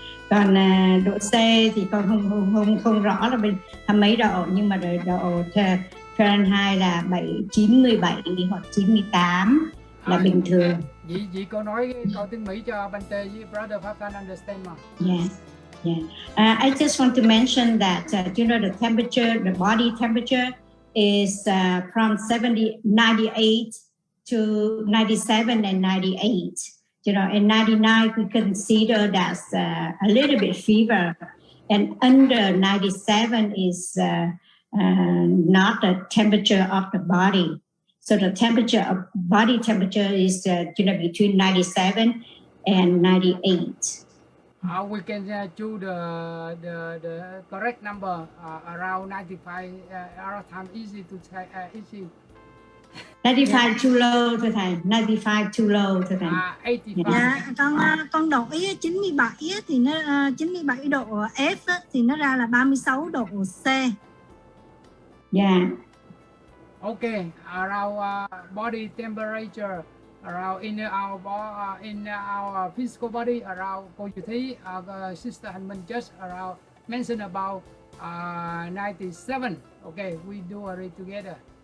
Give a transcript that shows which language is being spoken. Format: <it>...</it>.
<vi>Còn độ C thì con không rõ là bên mấy độ, nhưng mà độ Fahrenheit là 97 hoặc 98 là bình thường. Vậy cô nói câu tiếng Mỹ cho Bante với Brother Pháp</vi> <en>Can understand</en> <vi>mà.</vi> <en>I just want to mention that you know, the temperature, the body temperature is from 98 to 97 and 98. You know, and 99 we consider that's a little bit fever, and under 97 is not the temperature of the body. So the temperature of body temperature is you know, between 97 and 98. We can choose the correct number around 95. Our time easy to say easy. 95 too low</en> <vi>thưa thầy.</vi> <en>95 too low thưa thầy. 85.</en> <vi>Dạ, con đổi 97 thì nó 97 độ F thì nó ra là 36 độ C.</vi> <en>Yeah. Okay, around body temperature, around in our physical body, around cô Duy Thúy, Sister Hành Minh just around mentioned about 97. Okay, we do it together.</en>